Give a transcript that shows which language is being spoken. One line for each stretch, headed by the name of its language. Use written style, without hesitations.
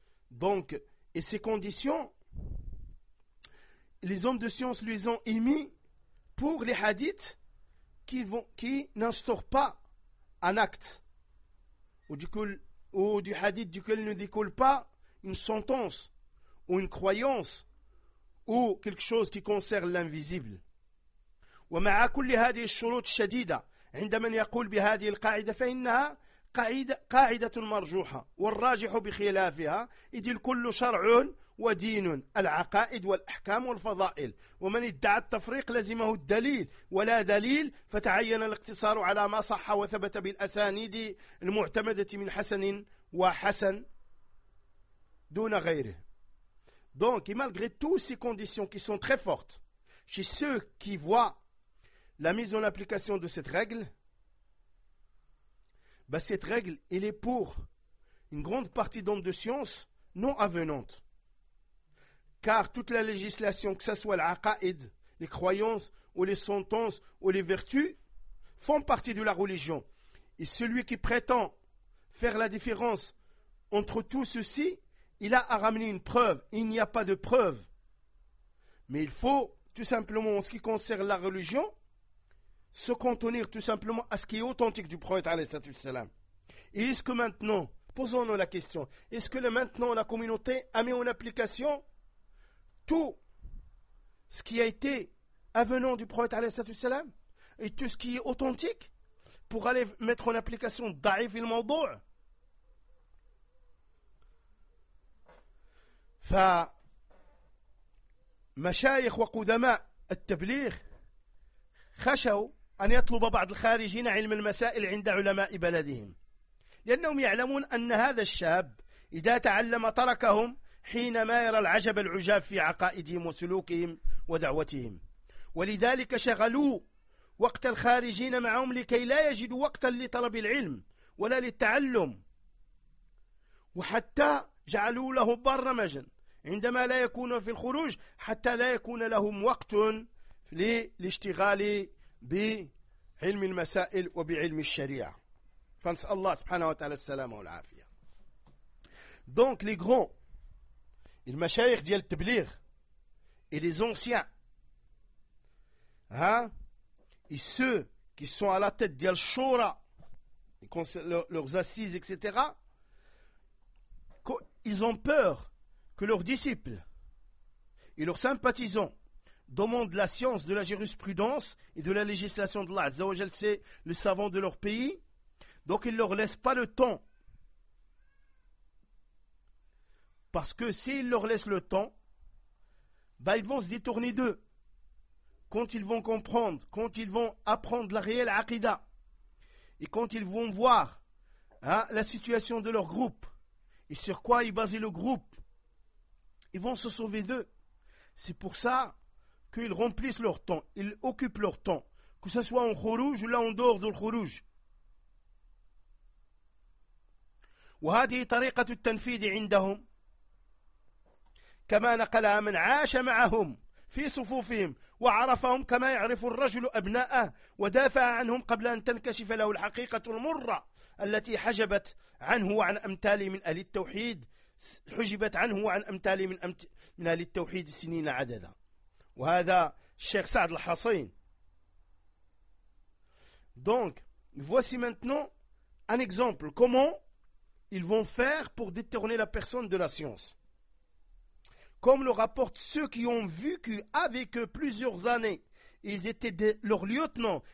French: Donc, et ces conditions, les hommes de science les ont émis pour les hadiths qui n'instaurent pas un acte ou du hadith duquel ne découle pas une sentence ou une croyance ou quelque chose qui concerne l'invisible.
Arabic: ومع كل هذه الشروط الشديدة عند من يقول بهذه القاعدة فإنها قاعدة مرجوحة والراجح بخلافها إذ الكل شرع ودين العقائد والأحكام والفضائل ومن ادعى التفريق لزمه الدليل ولا دليل فتعين الاقتصار على ما صح وثبت بالأسانيد المعتمدة من حسن وحسن دون غيره.
French: Donc, et malgré toutes ces conditions qui sont très fortes chez ceux qui voient la mise en application de cette règle, cette règle, elle est pour une grande partie d'hommes de science non avenante. Car toute la législation, que ce soit l'aqaïd, les croyances, ou les sentences, ou les vertus, font partie de la religion. Et celui qui prétend faire la différence entre tout ceci, il a à ramener une preuve. Il n'y a pas de preuve. Mais il faut, tout simplement, en ce qui concerne la religion, se contenir tout simplement à ce qui est authentique du prophète alayhi salatu wassalam. Et est-ce que maintenant, posons-nous la question, est-ce que maintenant la communauté a mis en application tout ce qui a été avenant du prophète alayhi salatu wassalam et tout ce qui est authentique pour aller mettre en application da'if il mawdou'?
Arabic: Fa mashayikh wa qudama at-tabligh khashaw أن يطلب بعض الخارجين علم المسائل عند علماء بلدهم لأنهم يعلمون أن هذا الشاب إذا تعلم تركهم حينما يرى العجب العجاب في عقائدهم وسلوكهم ودعوتهم ولذلك شغلوا وقت الخارجين معهم لكي لا يجدوا وقتا لطلب العلم ولا للتعلم وحتى جعلوا له برنامجا عندما لا يكون في الخروج حتى لا يكون لهم وقت للاشتغال بعلم المسائل وبعلم الشريعة فنسأل الله سبحانه وتعالى السلامة والعافية.
French: Donc les grands, les mashayikh
Arabic: ديال التبليغ
French: et les anciens, et ceux qui sont à la tête
Arabic: ديال الشورى,
French: leurs assises, etc., ils ont peur que leurs disciples et leurs sympathisants demande la science de la jurisprudence et de la législation d'Allah Azza wa Jal, c'est le savant de leur pays. Donc il ne leur laisse pas le temps. Parce que s'il leur laisse le temps, ils vont se détourner d'eux. Quand ils vont comprendre, quand ils vont apprendre la réelle aqidah, et quand ils vont voir la situation de leur groupe, et sur quoi est basé le groupe, ils vont se sauver d'eux. C'est pour ça qu'ils remplissent leur temps, ils occupent leur temps, que ce soit en khourouj ou là en dehors de khourouj.
Arabic: وهذه طريقة التنفيذ عندهم كما نقلها من عاش معهم في صفوفهم وعرفهم كما يعرف الرجل أبناءه ودافع عنهم قبل أن تنكشف له الحقيقة المرة التي حجبت عنه وعن أمثاله من أهل التوحيد حجبت عنه وعن أمثاله من أهل التوحيد سنين عددا. وهذا الشيخ سعد الحصين
French: Donc, voici maintenant un exemple. Comment ils vont faire pour détourner la personne de la science? Comme le rapportent ceux qui ont vu qu'avec plusieurs années, ils étaient leurs lieutenants.